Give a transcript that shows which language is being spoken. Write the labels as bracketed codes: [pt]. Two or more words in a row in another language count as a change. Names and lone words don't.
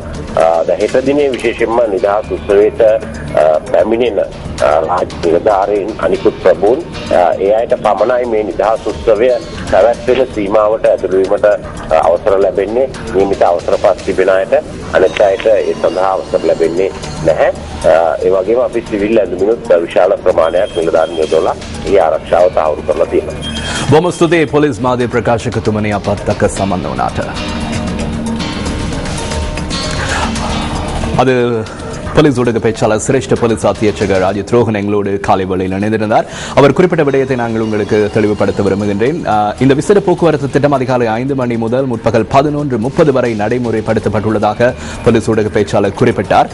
[si] හෙට දිනේ විශේෂයෙන්ම නිදහස් උත්සවයට පැමිණෙන රාජ්‍ය නිලධාරීන් අනිකුත් ප්‍රභූන් ඒ අයට පමණයි මේ නිදහස් උත්සවය පැවැත්වෙන සීමාවට ඇතුළු වීමට අවසර ලැබෙන්නේ. නියමිත අවසර පත් තිබෙන අයට අනෙක් අයට ඒ සඳහා අවසර ලැබෙන්නේ නැහැ. ඒ වගේම අපි සිවිල් ඇඳුමිනුත් විශාල ප්‍රමාණයක් නිලධාරීන් යොදවලා ඒ ආරක්ෂාව තහවුරු කරලා තියෙනවා. බොහොම ස්තුතියි පොලිස් මාධ්‍ය ප්‍රකාශකතුමනි අපත් එක්ක සම්බන්ධ වුණාට. [ta] அது போலீஸ் ஊடக பேச்சாளர் சிரேஷ்ட போலீஸ் அத்தியட்சகர் அஜித் ரோஹன் எங்களோடு காலை வேளையில் இணைந்திருந்தார். அவர் குறிப்பிட்ட விடயத்தை நாங்கள் உங்களுக்கு தெளிவுபடுத்த விரும்புகின்றேன். இந்த விசேட போக்குவரத்து திட்டம் அதிகாலை 5 மணி முதல் முற்பகல் 11:30 வரை நடைமுறைப்படுத்தப்பட்டுள்ளதாக போலீஸ் ஊடக பேச்சாளர் குறிப்பிட்டார்.